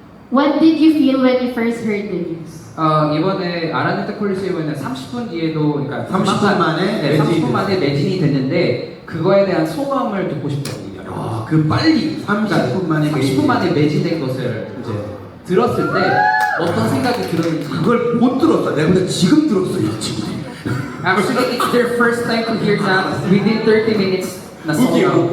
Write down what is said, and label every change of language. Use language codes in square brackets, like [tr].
[en] What did you feel when you first heard the news? [ko] 이번에 아라네타 콜리세움에는 30분 뒤에도 그러니까 30분 만에 네, 30분 만에 매진이 됐는데 그거에 대한 소감을 듣고 싶다고 아, 그 빨리 30분 만에 30분 만에 매진된 것을 이제 들었을 때 어떤 생각이 들었는지 그걸 못 들었다. 내가 근데 지금 들었어 이 친구들이. [en] Actually, it's their first time to hear that within 30 minutes na sold out.